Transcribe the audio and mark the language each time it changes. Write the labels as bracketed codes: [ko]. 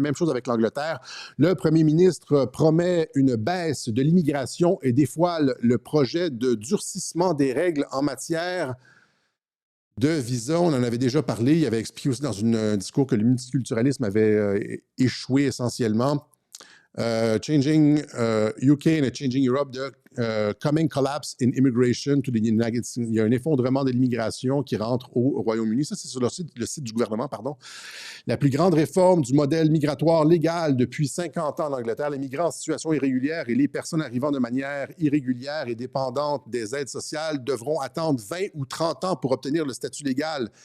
[fr] Même chose avec l'Angleterre. Le premier ministre promet une baisse de l'immigration et dévoile le projet de durcissement des règles en matière de visa. On en avait déjà parlé. Il avait expliqué aussi dans un discours que le multiculturalisme avait échoué essentiellement. [en] Changing UK and Changing Europe, the coming collapse in immigration to the United States. [fr] Il y a un effondrement de l'immigration qui rentre au Royaume-Uni. Ça, c'est sur le site du gouvernement, pardon. La plus grande réforme du modèle migratoire légal depuis 50 ans en Angleterre. Les migrants en situation irrégulière et les personnes arrivant de manière irrégulière et dépendante des aides sociales devront attendre 20 ou 30 ans pour obtenir le statut légal.